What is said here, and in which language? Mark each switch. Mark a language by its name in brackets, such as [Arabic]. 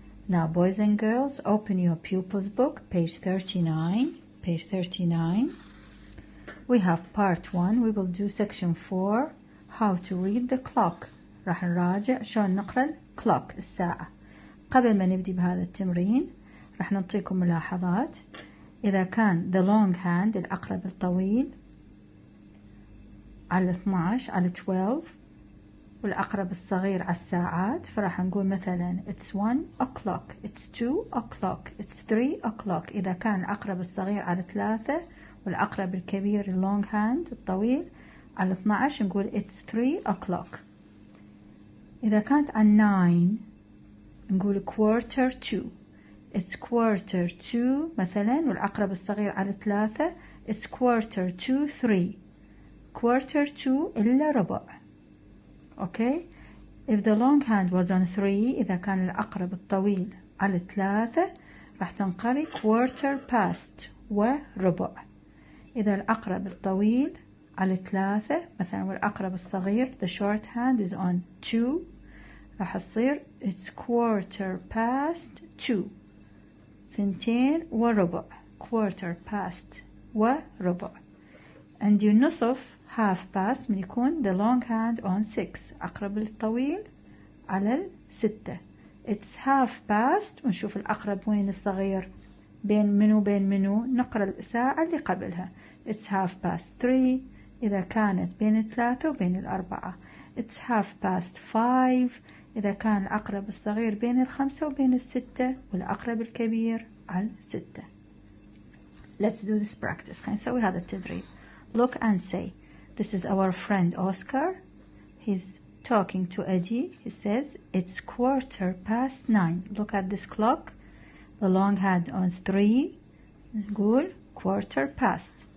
[English] Now boys and girls, open your pupils book page 39. Page 39. We have part 1. We will do section 4 how to read the clock. [Arabic] راح نراجع شلون نقرأ clock الساعة. قبل ما نبدي بهذا التمرين راح نعطيكم ملاحظات. إذا كان [English] the long hand [Arabic] العقرب الطويل على 12 على 12 والعقرب الصغير على الساعات، فراح نقول مثلا [English] it's 1 o'clock, it's 2 o'clock, it's 3 o'clock. [Arabic] إذا كان العقرب الصغير على 3 والعقرب الكبير [English] long hand [Arabic] الطويل على 12 نقول [English] it's 3 o'clock. [Arabic] إذا كانت على 9 نقول [English] quarter to, it's quarter to [Arabic] مثلا، والعقرب الصغير على 3 [English] it's quarter to 3, quarter to [Arabic] إلا ربع. [English] Okay, if the long hand was on 3 [Arabic] إذا كان العقرب الطويل على 3 راح تنقري [English] quarter past [Arabic] وربع. إذا العقرب الطويل على 3 مثلا والعقرب الصغير [English] the short hand is on 2 [Arabic] راح تصير [English] it's quarter past 2, [Arabic] 2 وربع, [English] quarter past [Arabic] وربع. عندي النصف [English] half past [Arabic] من يكون [English] the long hand on 6 [Arabic] عقرب الطويل على 6 [English] it's half past، [Arabic] ونشوف العقرب وين الصغير بين منو نقرأ الساعة اللي قبلها [English] it's half past 3. [Arabic] إذا كانت بين 3 وبين 4 [English] it's half past 5. [Arabic] إذا كان العقرب الصغير بين 5 وبين 6 والعقرب الكبير على 6. [English] Let's do this practice. [Arabic] خلينا نسوي هذا التدريب. [English] Look and say, this is our friend Oscar. He's talking to Eddie. He says, it's quarter past 9. Look at this clock. The long hand on 3. [Arabic] نقول [English] quarter past.